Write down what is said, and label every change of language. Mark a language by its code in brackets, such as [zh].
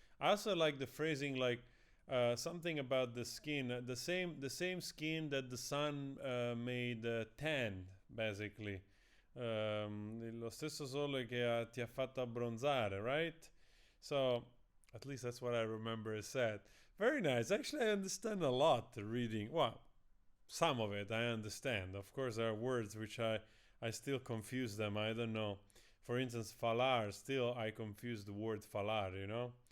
[en] I also like the phrasing, like something about the skin, the same skin that the sun made tan, basically. [it] Lo stesso sole che ti ha fatto abbronzare, [en] right? So at least that's what I remember is said. Very nice. Actually, I understand a lot reading. Wow. some of it I understand. Of course, there are words which I still confuse them. I don't know. For instance, falar, still I confuse the word falar, you know?